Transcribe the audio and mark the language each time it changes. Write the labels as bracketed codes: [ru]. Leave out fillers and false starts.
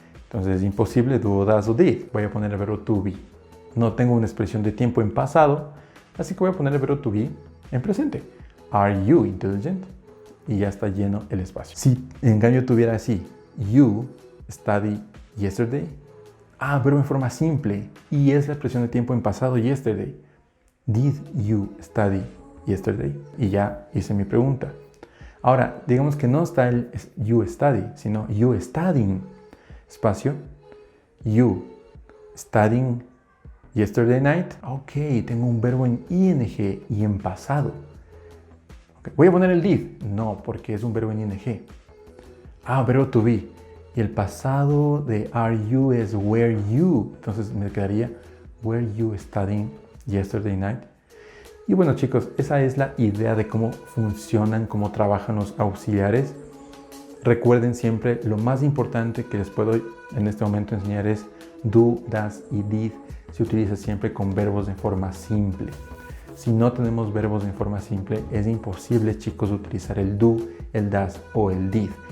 [es] Entonces es imposible do, das o did. Voy a poner el verbo to be. No tengo una expresión de tiempo en pasado, así que voy a poner el verbo to be en presente. [en] Are you intelligent? [es] Y ya está lleno el espacio. Si en cambio tuviera así, [en] you studied yesterday. [es] Verbo en forma simple. Y es la expresión de tiempo en pasado, yesterday. [en] Did you study yesterday? [es] Y ya hice mi pregunta. Ahora, digamos que no está el [en] you study, [es] sino [en] you studying. [es] Espacio. [en] You studying yesterday night. [es] Ok, tengo un verbo en ing y en pasado. ¿Voy a poner el did? No, porque es un verbo en ing. Verbo to be. Y el pasado de [en] are you [es] es [en] were you. [es] Entonces me quedaría [en] were you studying yesterday night. [es] Y bueno, chicos, esa es la idea de cómo funcionan, cómo trabajan los auxiliares. Recuerden siempre, lo más importante que les puedo en este momento enseñar es do, das y did. Se utiliza siempre con verbos de forma simple. Si no tenemos verbos en forma simple, es imposible, chicos, utilizar el do, el das o el did.